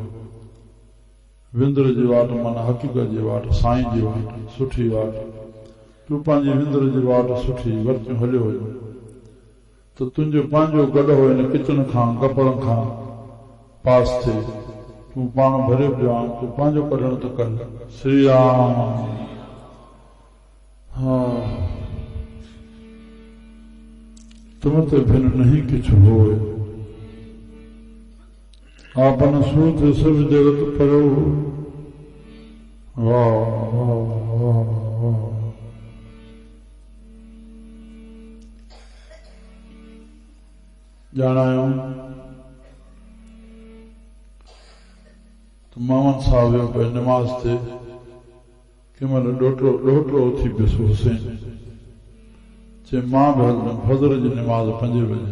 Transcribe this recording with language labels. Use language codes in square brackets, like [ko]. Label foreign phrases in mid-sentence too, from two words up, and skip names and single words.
[sd] विंदर जी वाट माना हक़ीक़त जी वाट, साईं जी वाट, सुठी वाट। तूं पंहिंजी विंदर जी वाट सुठी वरतियूं हलियो हुयो त तुंहिंजो पंहिंजो गॾु हो हिन किचन खां कपिड़नि खां पास थिए। तूं पाण भरियो पियो आहे, तूं पंहिंजो कढण त कर। श्री राम। [pa] हाँ, तुम ते भिन नहीं किछु होए, आपन सूत सब जगत परो। वाह वाह वाह वाह। [sd] ॼाणायो त मोहम्मद साहब वियो पियो नमाज़ ते। कंहिं महिल ॾोहिटो उथी पियुसि हुसैन, चए मां बि हलंदुमि फजर जी नमाज़ 5 बजे।